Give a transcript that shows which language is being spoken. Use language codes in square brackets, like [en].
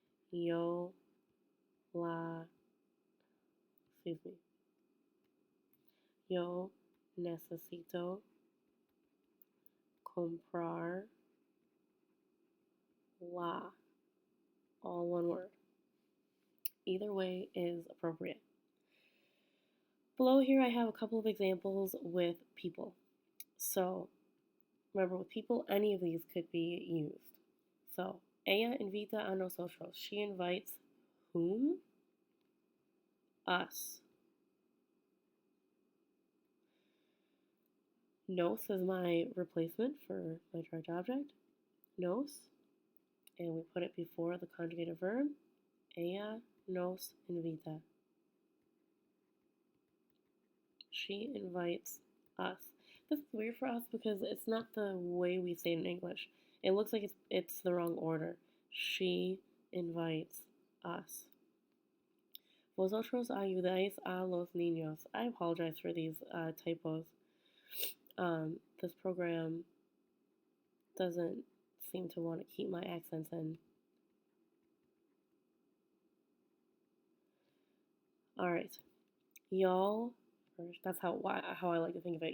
[es] Yo la, Yo necesito comprar la. [en] All one word. Either way is appropriate. Below here I have a couple of examples with people. So remember, with people, any of these could be used. [es] So, ella invita a nosotros. [en] She invites whom? Us. Nos is my replacement for my direct object. Nos. And we put it before the conjugated verb. [es] Ella nos invita. [en] She invites us. This is weird for us because it's not the way we say it in English. It looks like it's the wrong order. She invites us. [es] Vosotros ayudáis a los niños. [en] I apologize for these typos. This program doesn't seem to want to keep my accents in. Alright. Y'all, that's how I like to think of it.